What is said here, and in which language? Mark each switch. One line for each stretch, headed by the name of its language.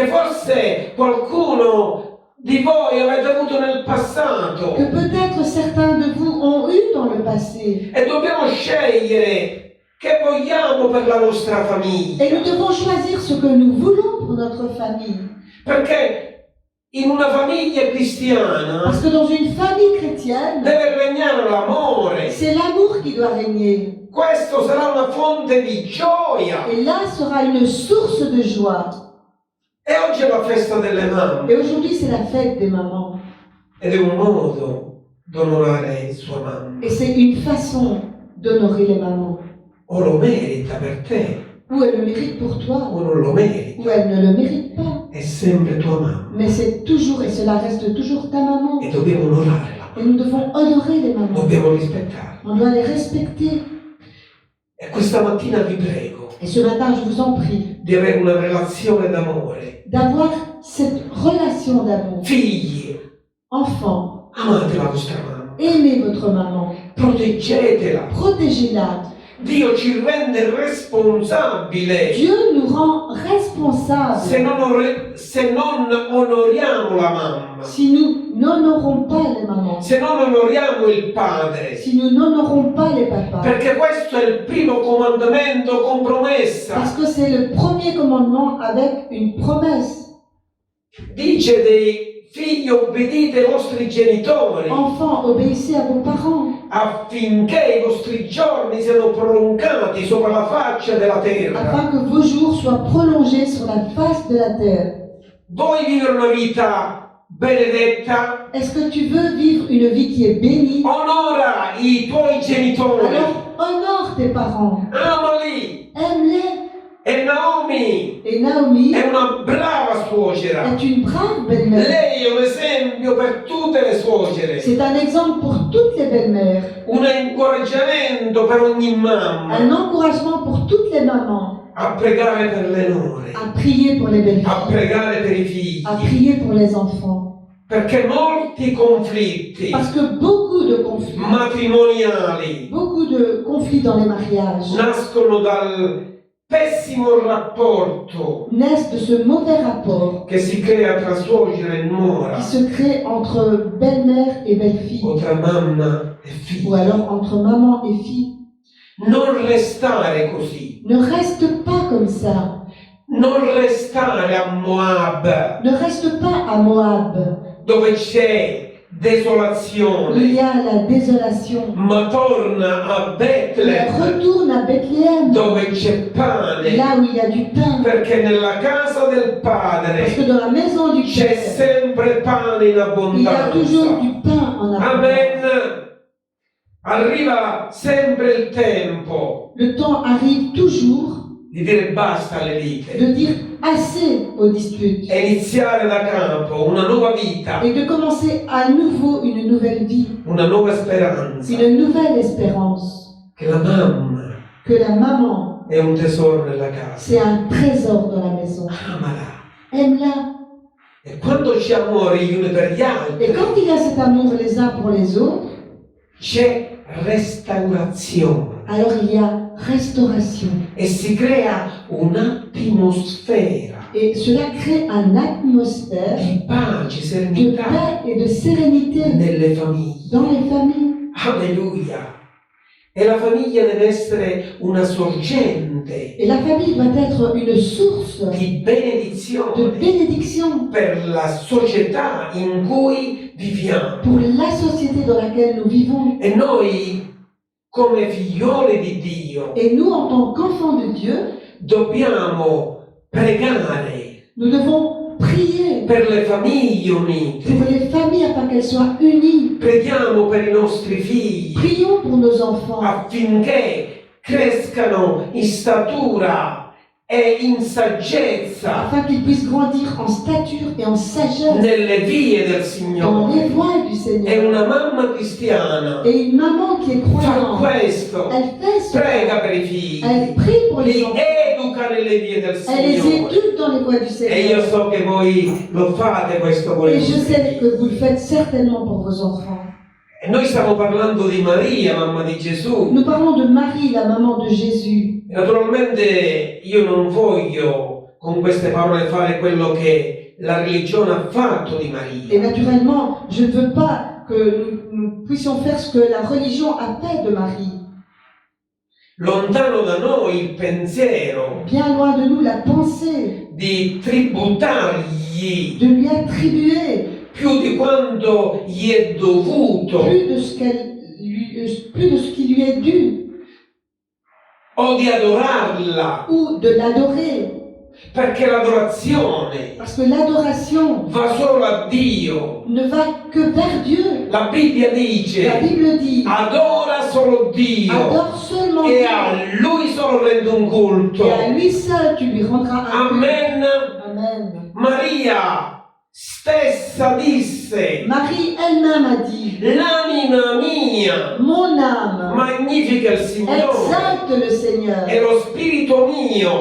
Italian: che forse qualcuno di voi avete avuto nel passato.
French: que peut-être certains de vous ont eu dans le passé.
Italian: E dobbiamo scegliere che vogliamo per la nostra
French: Et
Italian: famiglia.
French: nous devons choisir ce que nous voulons pour notre famille.
Italian: Perché in una famiglia cristiana
French: Parce que dans une famille chrétienne,
Italian: deve regnare l'amore.
French: c'est l'amour qui doit régner.
Italian: Questo sarà una fonte di gioia.
French: Et là sera une source de joie.
Italian: E oggi è la festa delle mamme
French: Et aujourd'hui, c'est la fête des mamans.
Italian: ed è un modo d'onorare sua mamma.
French: Et c'est une façon d'honorer les mamans.
Italian: O lo merita per te
French: Ou elle le mérite pour toi,
Italian: o non lo merita.
French: ou elle ne le mérite pas.
Italian: È sempre tua mamma
French: Mais c'est toujours, et cela reste toujours ta maman.
Italian: e dobbiamo onorarla,
French: Et nous devons honorer les mamans.
Italian: dobbiamo rispettarla.
French: On doit les respecter.
Italian: E questa mattina vi prego
French: Et ce matin, je vous en prie
Italian: di avere una relazione d'amore.
French: d'avoir cette relation d'amour.
Italian: Figli,
French: Enfants,
Italian: amate la vostra mamma,
French: aimez votre maman.
Italian: proteggetela.
French: Protégez-la.
Italian: Dio ci rende responsabile
French: Dieu nous rend responsables
Italian: se non onoriamo la mamma,
French: si nous n'honorons pas les mamans,
Italian: se non onoriamo il padre.
French: si nous n'honorons pas les papas.
Italian: Perché questo è il primo comandamento con promessa.
French: Parce que c'est le premier commandement avec une promesse.
Italian: Dice dei figli obbedite ai vostri genitori
French: Enfants, obéissez à vos parents
Italian: affinché i vostri giorni siano prolungati sopra la faccia della terra.
French: afin que vos jours soient prolongés sur la face de la terre.
Italian: Vuoi vivere una vita benedetta?
French: Est-ce que tu veux vivre une vie qui est bénie?
Italian: Onora i tuoi genitori,
French: Alors honore tes parents,
Italian: amali.
French: aime-les.
Italian: E Naomi
French: Et Naomi
Italian: è una brava suocera.
French: est une brave belle-mère.
Italian: Lei è un esempio per tutte le suocere,
French: C'est un exemple pour toutes les belles-mères,
Italian: un incoraggiamento per ogni mamma
French: un encouragement pour toutes les mamans
Italian: a pregare per le nore,
French: à prier pour les
Italian: a
French: belles-filles,
Italian: pregare per i figli,
French: à prier pour les enfants.
Italian: perché molti conflitti
French: Parce que beaucoup de conflits dans les mariages
Italian: nascono dal pessimo rapporto
French: naissent de ce mauvais rapport
Italian: che si crea tra suocera e nuora,
French: qui se crée entre belle-mère et belle-fille,
Italian: o tra mamma e
French: ou
Italian: figlio.
French: alors entre maman et fille.
Italian: Non restare così.
French: Ne reste pas comme ça.
Italian: Non restare a Moab,
French: Ne reste pas à Moab.
Italian: dove c'è
French: Il
Italian: desolazione,
French: y a la désolation.
Italian: ma torna a
French: Mais
Italian: Betlem,
French: retourne à Bethléem,
Italian: dove c'è pane,
French: là où il y a du pain.
Italian: perché nella casa del
French: Parce
Italian: Padre
French: que dans la maison du
Italian: c'è
French: Père,
Italian: sempre pane in
French: il y a toujours
Italian: abbondanza.
French: du pain en abondance.
Italian: Amen. Arriva sempre il tempo
French: Le temps arrive toujours
Italian: di dire basta alle liti
French: de dire assez aux disputes
Italian: e iniziare da capo una nuova vita,
French: et de commencer à nouveau une nouvelle vie,
Italian: una nuova speranza.
French: une nouvelle espérance.
Italian: Che la mamma
French: Que la maman,
Italian: è un tesoro nella casa.
French: c'est un trésor dans la maison.
Italian: Amala.
French: Aime-la.
Italian: E quando c'è amore gli uni per gli
French: Et
Italian: altri,
French: quand il y a cet amour les uns pour les autres,
Italian: c'è restaurazione
French: alors il y a restauration.
Italian: e si crea un'atmosfera
French: Et cela crée une atmosphère
Italian: di pace,
French: de
Italian: serenità
French: paix et de sérénité
Italian: nelle famiglie.
French: dans les familles.
Italian: Alleluia! E la famiglia deve essere una sorgente
French: Et la famille doit être une source
Italian: di
French: de
Italian: benedizione
French: bénédiction
Italian: per la società in cui viviamo.
French: pour la société dans laquelle nous vivons.
Italian: E noi, come figlioli di Dio,
French: Et nous, en tant qu'enfants de Dieu,
Italian: dobbiamo pregare
French: nous devons prier
Italian: per le famiglie unite.
French: pour les familles afin qu'elles soient unies.
Italian: Preghiamo per i nostri figli
French: Prions pour nos enfants
Italian: affinché crescano in statura e in saggezza
French: afin qu'ils puissent grandir en stature et en sagesse
Italian: nelle vie del
French: dans
Italian: Signore.
French: les voies du Seigneur.
Italian: una mamma cristiana
French: Et une maman qui est
Italian: fa
French: croyante,
Italian: questo,
French: elle fait cela.
Italian: prega per i figli,
French: Elle prie pour les
Italian: li
French: enfants.
Italian: educa nelle vie del
French: Elle les
Italian: Signore.
French: éduque dans les voies du
Italian: E io
French: Seigneur.
Italian: so che voi lo fate questo con
French: Et
Italian: i
French: je
Italian: vostri
French: sais
Italian: figli.
French: que vous le faites certainement pour vos enfants.
Italian: E noi stiamo parlando di Maria, mamma di Gesù.
French: Nous parlons de Marie, la maman de Jésus.
Italian: Naturalmente io non voglio con queste parole fare quello che la religione ha fatto di
French: Et
Italian: Maria.
French: naturellement, je ne veux pas que nous puissions faire ce que la religion a fait de Marie.
Italian: Lontano da noi il pensiero
French: Bien loin de nous la pensée
Italian: di tributargli
French: de lui attribuer
Italian: più di quanto gli è dovuto
French: plus de ce qui lui est dû
Italian: o di adorarla,
French: ou de l'adorer.
Italian: perché l'adorazione
French: Parce que l'adoration
Italian: va solo a Dio.
French: ne va que vers Dieu.
Italian: La Bibbia
French: La
Italian: dice
French: Bible dit,
Italian: adora solo Dio
French: adore seulement
Italian: e
French: Dieu.
Italian: a Lui solo rende un culto.
French: Et à lui seul, tu lui rendras un culte.
Italian: Amen.
French: Amen.
Italian: Maria stessa disse,
French: Marie elle-même a dit,
Italian: l'anima mia
French: mon âme
Italian: magnifica il Signore
French: exalte le Seigneur
Italian: e lo spirito mio